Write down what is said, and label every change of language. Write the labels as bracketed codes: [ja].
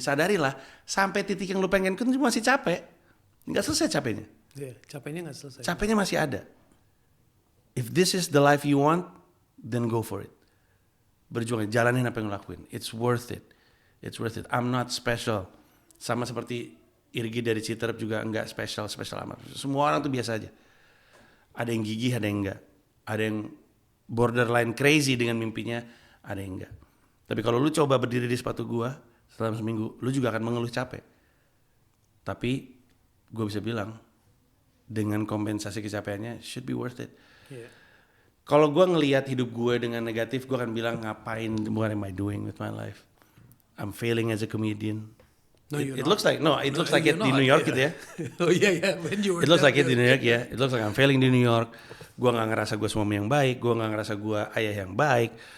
[id] Sadarilah sampai titik yang lu pengen kan masih capek, nggak selesai capeknya. Iya, capeknya nggak selesai. Capeknya masih ada. [en] If this is the life you want, then go for it. [id] Berjuang, jalanin apa yang lu lakuin. [en] It's worth it. It's worth it. I'm not special. [id] Sama seperti Irgi dari Citerep juga enggak special amat. Semua orang tuh biasa aja. Ada yang gigih, ada yang enggak. Ada yang [en] borderline crazy [id] dengan mimpinya, ada yang enggak. Tapi kalau lu coba berdiri di sepatu gua selama 1 minggu, lu juga akan mengeluh capek. Tapi gua bisa bilang dengan kompensasi kecapeannya [en] should be worth it. Yeah. [id] Kalau gua ngelihat hidup gue dengan negatif, gua akan bilang ngapain, [en] what am I doing with my life? I'm failing as a comedian. No, It looks like it di New York [id] gitu ya. [en] Oh iya. When you were It looks like it di New York ya. It looks like I'm failing di New York. [id] Gue nggak ngerasa gue suami yang baik. Gue nggak ngerasa gue ayah yang baik.